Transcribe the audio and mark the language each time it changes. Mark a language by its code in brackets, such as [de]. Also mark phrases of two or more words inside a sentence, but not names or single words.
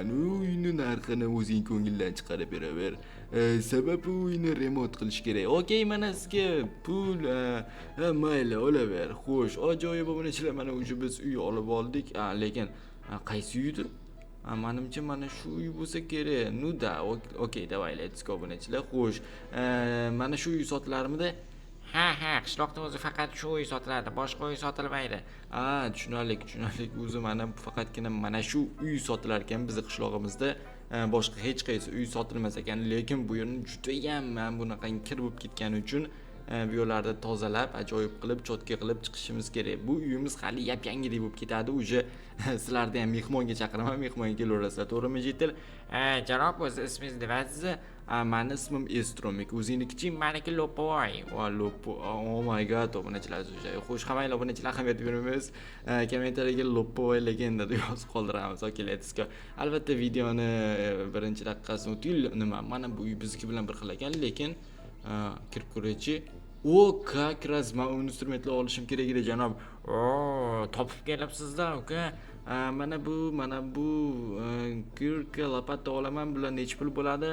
[uz] Uyni narxini o'zing ko'ngildan chiqarib beraver. Sababi uyni remont qilish kerak. Okay, mana sizga pul, mayli, olaver. Xo'sh, ajoyib obunachilar, mana o'sha biz uy olib oldik. Lekin qaysi uydi? Menimcha mana shu uy bo'lsa kerak. [ru] Ну да, okay, давай, [en] let's go obunachilar. [uz] Xo'sh, mana shu uy sotilarmidi? Ha, qishloqda o'zi faqat shu uy sotiladi, boshqa uy sotilmaydi. Tushunarli. O'zi mana faqatgina mana shu uy sotilar ekan bizning qishlog'imizda. Boshqa hech qaysi uy sotilmas ekan, lekin bu yerni juda ham men bunaqangi kir bo'lib ketgani uchun bu yerlarda tozalab, ajoyib qilib, cho'tka qilib chiqishimiz kerak. Bu uyimiz hali yap-yangidek bo'lib ketadi. Uje sizlarni ham mehmonga chaqiraman, mehmonga kelaverasizlar, to'g'rimi, Jitil? Janob, o'zi ismingiz nimasiz? Meni ismim Estromik, o'zingnikichi? Meniki Lopovoy. [en] Oh my god, [uz] obunachilar o'sha. Xo'sh, hammanglar obunachilar ahamiyat beramiz. Kommentariyaga Lopovoy legenda deb yozib qoldiramiz. [en] Okay, let's go. [uz] Albatta videoni birinchi daqiqasini o'ting. Mana bu uy bizniki bilan bir xil ekan, lekin kirib ko'raychi. [ru] Как раз [uz] men instrumentlar olishim kerak edi, janob. Topib kelibsiz-da, uka. Mana bu kirka lopata olaman, bular necha pul bo'ladi?